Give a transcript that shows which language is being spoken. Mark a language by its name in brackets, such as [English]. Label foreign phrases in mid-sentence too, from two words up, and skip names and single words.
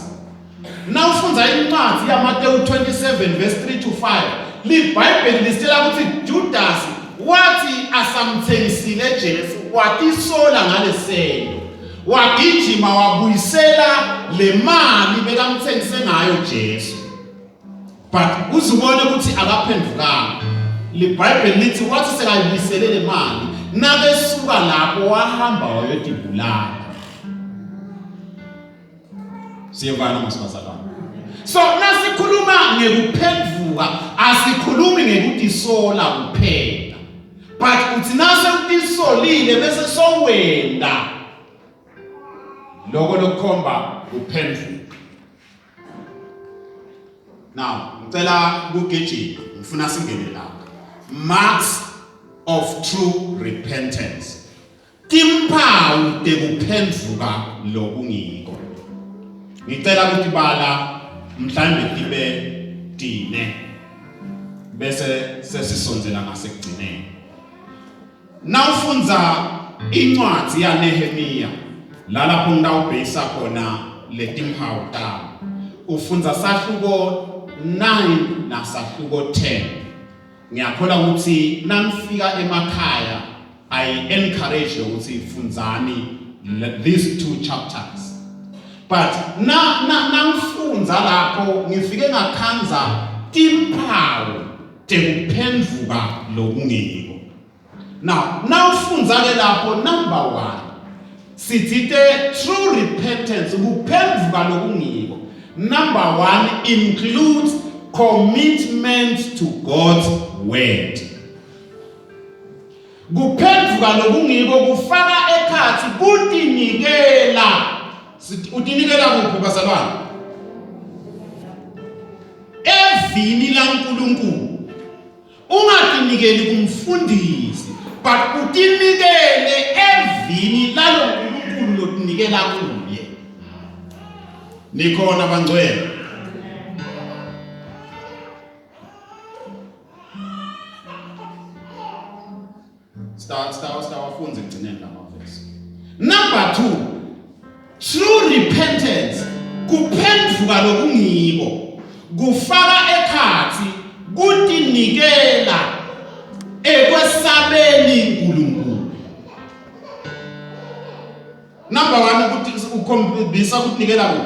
[Swati] Nawufunza incwadi yaMateyu 27:3-5 liBhayibheli lisitshela ukuthi Judas wathi asamthengisile Jesu watisola ngalesento wagijima wabuyisela le mali bekamthengise ngayo Jesu. but uzubona ukuthi akaphendukanga. LeBhayibheli lithi wathi sekayibuyisele le mali nakesuka lapho wahamba wayodibulala. Siyevana masibazalwane. So nasikhuluma ngekuphenduka asikhulumi ngekutisola kuphela. But uthi nase utisolile bese sowenda lokho lokukhomba uphenduka. Now, ngicela ukugijima, ngifuna singene lapha. [English] Marks of true repentance. [Swati] Timpawu tekuphenduka lokungiko. Ngicela ukuthi bala mhlambe tibe dine bese sesisonzela ngasekugcineni. Nawufunza incwadi yaNehemiya lapho ngitawubheka khona letimpawu ta. Ufunza sahluko 9 na sahluko 10. Ngiyakhola ukuthi nanifika emakhaya [English] I encourage [Swati] ukuthi funzani [English] these 2 chapters. [Swati] But nangifunza lapho ngifike ngakhanza timpawu tekuphenduka lokungiko. Now ufunza ke lapho number 1 sithite [English] true repentance [Swati] kuphenduka lokungiko. [English] Number 1 includes commitment to God's word. [Swati] Kuphenduka lokungiko kufaka ekhathi kutinikela. Utinikela kuphi bazalwane? Evini laNkulunkulu. Ungatinikeli kumfundisi, but utinikele evini lalo uNkulunkulu lotinikela kuye. Nikhona bangcwele. Wafunze egcineni lamavesi. Number 2, [English] true repentance [Swati] kuphenduka lokungiko kufaka ekhathi kutinikela ekwesabeni uNkulunkulu. Number 1 ukuthi ukhombisa kutinikela kuphi?